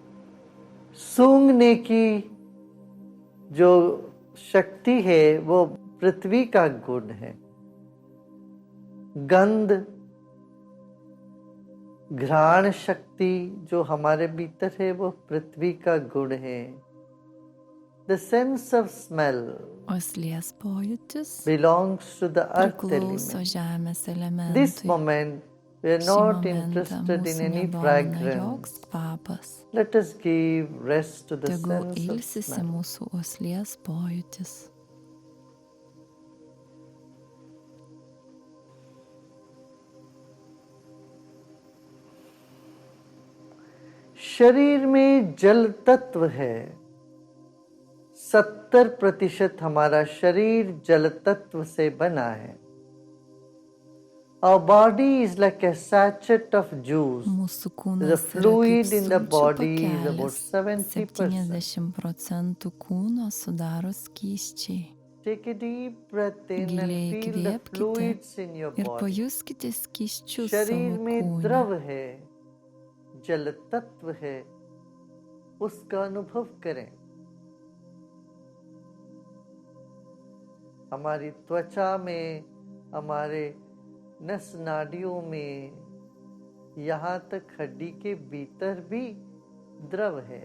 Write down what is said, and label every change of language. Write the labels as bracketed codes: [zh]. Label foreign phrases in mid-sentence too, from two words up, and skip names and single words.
[hi] सूंघने की जो शक्ति है वो पृथ्वी का गुण है। गंध, घ्राण शक्ति जो हमारे भीतर है वो पृथ्वी का गुण है। [en] The sense of smell [lt] Uoslės pojūtis [en] belongs to the earth [lt] priklauso [en] element. [lt] žemės [en] This [lt] elementui. [en] moment we are [lt] Šį [en] not [lt] momentą [en] interested in [lt] mūsų [en] any [lt] nedomina [en] fragrance. [lt] joks kvapas. [en] Let us give rest to the [lt] Tegul [en] sense of [lt] ilsisi [en] smell. [lt] mūsų uoslės pojūtis. [hi] शरीर में जल तत्व है। 70% हमारा शरीर जल तत्व से बना है। [en] Our body is like a sachet of juice. [lt] Mūsų [en] The [lt] kūnas yra kaip [en] fluid in the [lt] sulčių [en] body is about [lt] pakelis. [en] 70%. [lt] 70% kūno sudaro skysčiai. [en] Take a deep breath in and [lt] Giliai [en] feel the [lt] įkvėpkite [en] fluids in your [lt] ir [en] body. [lt] pajuskite skysčius [hi] शरीर [lt] savo [hi] में [lt] kūne. [hi] द्रव है, जल तत्व है, उसका अनुभव करें। हमारी त्वचा में, हमारे नस नाड़ियों में, यहाँ तक हड्डी के भीतर भी द्रव है।